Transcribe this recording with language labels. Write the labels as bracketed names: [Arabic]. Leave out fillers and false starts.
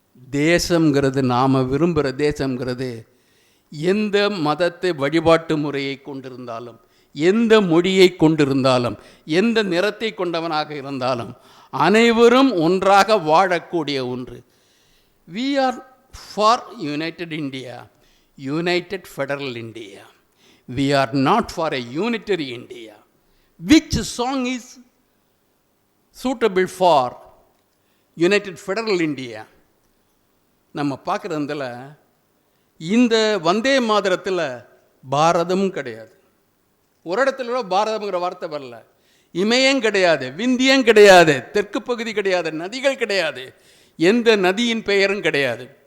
[Tamil] தேசங்கிறது, நாம் விரும்புகிற தேசங்கிறது எந்த மதத்தை வழிபாட்டு முறையை கொண்டிருந்தாலும், எந்த மொழியை கொண்டிருந்தாலும், எந்த நிறத்தை கொண்டவனாக இருந்தாலும் அனைவரும் ஒன்றாக வாழக்கூடிய ஒன்று. [English] We are for United India, United Federal India. We are not for a unitary India. Which song is suitable for United Federal India? [Tamil] நம்ம பார்க்குறதுல இந்த வந்தே மாதரத்தில் பாரதம் கிடையாது. ஒரு இடத்துல கூட பாரதம்ங்கிற வார்த்தை வரல. இமயம் கிடையாது, விந்தியம் கிடையாது, தெற்கு பகுதி கிடையாது, நதிகள் கிடையாது, எந்த நதியின் பெயரும் கிடையாது.